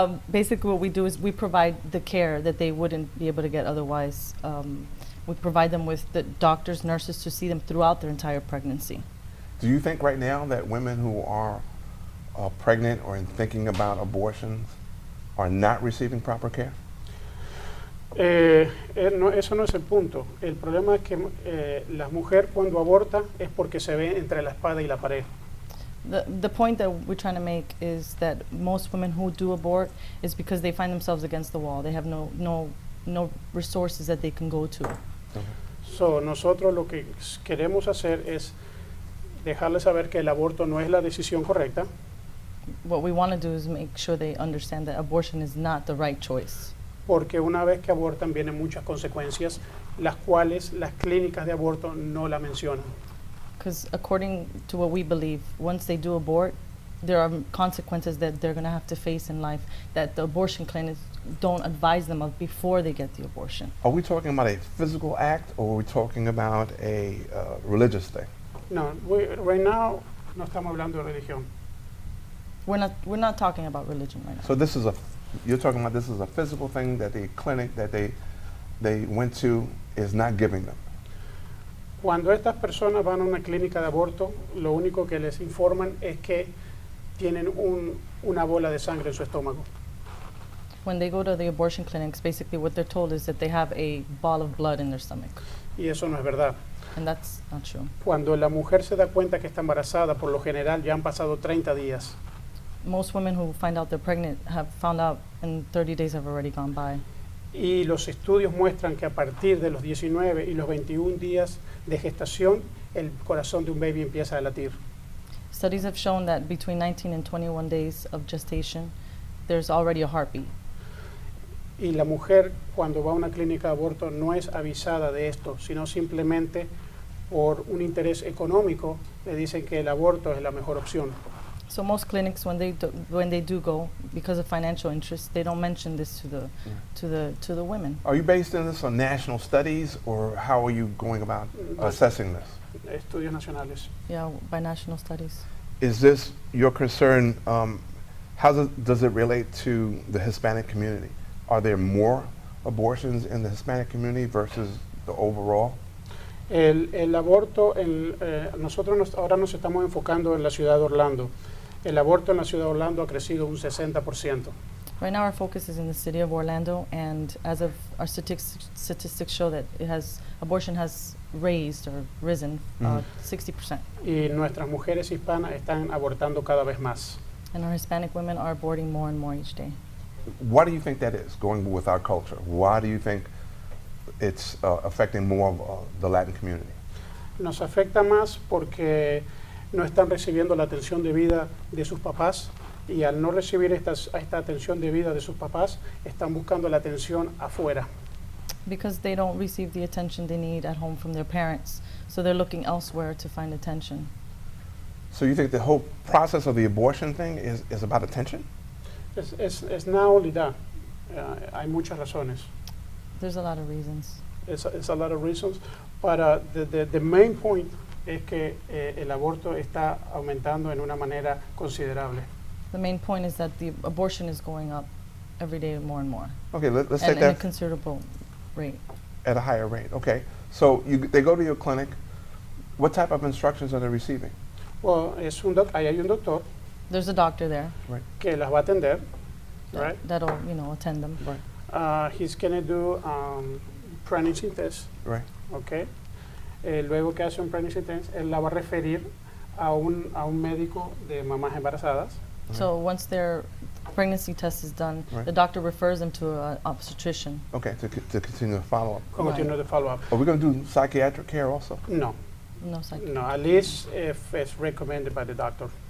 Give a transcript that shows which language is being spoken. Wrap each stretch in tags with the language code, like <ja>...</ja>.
<en>Basically what we do is we provide the care that they wouldn't be able to get otherwise. We provide them with the doctors, nurses to see them throughout their entire pregnancy. Do you think right now that women who are pregnant or thinking about abortions are not receiving proper care?</en> <es>Eso no es el punto. El problema es que la mujer cuando aborta es porque se ve entre la espada y la pared.</es> <en>The point that we're trying to make is that most women who do abort is because they find themselves against the wall. They have no resources that they can go to.</en> <es>So nosotros lo que queremos hacer es dejarles saber que el aborto no es la decisión correcta,</es> <en>What we want to do is make sure they understand that abortion is not the right choice.</en> <es>porque una vez que abortan vienen muchas consecuencias, las cuales las clínicas de aborto no la mencionan.</es> <en>Because according to what we believe, once they do abort, there are consequences that they're going to have to face in life that the abortion clinics don't advise them of before they get the abortion. Are we talking about a physical act, or are we talking about a religious thing?</en> <es>No,</es> <en>right now</en> <es>no estamos hablando de religión.</es> <en>We're not talking about religion right now. So this is you're talking about this is a physical thing that the clinic that they went to is not giving them.</en> <es>Cuando estas personas van a una clínica de aborto, lo único que les informan es que tienen una bola de sangre en su estómago.</es> <en>When they go to the abortion clinics, basically what they're told is that they have a ball of blood in their stomach.</en> <es>Y eso no es verdad.</es> <en>And that's not true.</en> <es>Cuando la mujer se da cuenta que está embarazada, por lo general ya han pasado 30 días.</es> <en>Most women who find out they're pregnant have found out and 30 days have already gone by.</en> <es>Y los estudios muestran que a partir de los 19 y los 21 días de gestación, el corazón de un baby empieza a latir.</es> <en>Studies have shown that between 19 and 21 days of gestation, there's already a heartbeat.</en> <es>Y la mujer, cuando va a una clínica de aborto, no es avisada de esto, sino simplemente por un interés económico le dicen que el aborto es la mejor opción.</es> <en>So most clinics, when they do go, because of financial interest, they don't mention this to the women. Are you based in this on national studies, or how are you going about assessing this?</en> <es>Estudios nacionales.</es> <en>Yeah, by national studies. Is this your concern? How does it relate to the Hispanic community? Are there more abortions in the Hispanic community versus the overall?</en> <es>El aborto, nosotros ahora nos estamos enfocando en la ciudad de Orlando. El aborto en la ciudad de Orlando ha crecido un 60%.</es> <en>Right now our focus is in the city of Orlando, and as of our statistics show that abortion has raised or risen 60%.</en> <es>Y nuestras mujeres hispanas están abortando cada vez más.</es> <en>And our Hispanic women are aborting more and more each day. Why do you think that is, going with our culture? Why do you think it's affecting more of the Latin community?</en> <es>Nos afecta más porque no están recibiendo la atención debida de sus papás, y al no recibir esta atención debida de sus papás, están buscando la atención afuera.</es> <en>Because they don't receive the attention they need at home from their parents, so they're looking elsewhere to find attention. So you think the whole process of the abortion thing is about attention?</en> <es>Es una olvidad. Hay muchas razones.</es> <en>There's a lot of reasons. It's a lot of reasons, but the main point</en> <es>es que el aborto está aumentando en una manera considerable.</es> <en>The main point is that the abortion is going up every day more and more. Okay, let's and take that at a considerable rate. At a higher rate. Okay, so they go to your clinic. What type of instructions are they receiving?</en> <es>Well, ahí hay un doctor.</es> <en>There's a doctor there. Right.</en> <es>Que las va a atender. Right.</es> <en>That'll attend them. Right. He's gonna do pregnancy test. Right. Okay.</en> <es>Luego que hace un</es> <en>pregnancy test,</en> <es>él la va a referir a un médico de mamás embarazadas.</es> <en>So once their pregnancy test is done, the doctor refers them to an obstetrician. Okay, to continue the follow-up. Continue the follow-up. Are we going to do psychiatric care also? No. No psychiatric. No, at least if it's recommended by the doctor.</en>